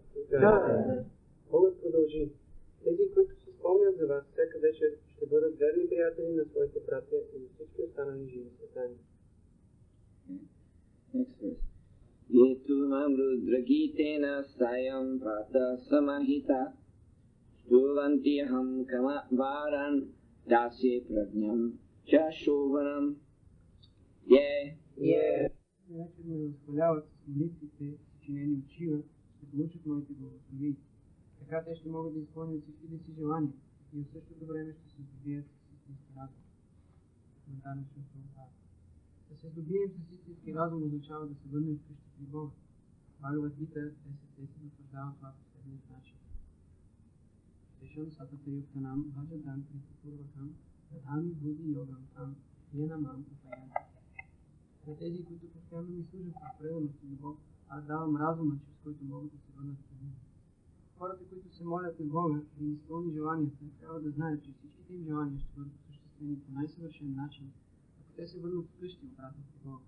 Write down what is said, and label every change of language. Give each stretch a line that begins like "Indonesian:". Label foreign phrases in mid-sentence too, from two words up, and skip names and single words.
Bulgarian: Богът продължи. Тези, които се спомнят за вас всяка вечер, ще бъдат верни приятели на своите братя и на всички останали живи създания.
Sanskrit: येत्वं रुद्रगीतेन सायं प्रातः समाहिताः स्तुवन्त्यहं काम वरान् दास्ये प्रज्ञां च शोभनाम्.
Bulgarian: Вечер ме възхваляват с молитвите, съчинени от Шива, ще получат моите благослови. Така те ще могат да изпълнят всичките си желания и в същото време ще се здобият с истински разум. Да се здобием с истински разум означава да се върнем вкъщи при Бога. Бхагавад Гита 10.10 потвърждава това по следния начин.
Sanskrit: तेषां सतत युक्तानां भजतां प्रीतिपूर्वकं ददामि बुद्धि योगं तं येनमाम् उपयान्ति.
Bulgarian: На тези, които постоянно ми служат в преданост на Бог, аз давам разума, чрез който могат да се върнат към Него. Хората, които се молят на Бога да им изпълни желанията, трябва да знаят, че всичките им желания ще бъдат осъществени по най-съвършен начин, ако те се върнат вкъщи обратно при Бога.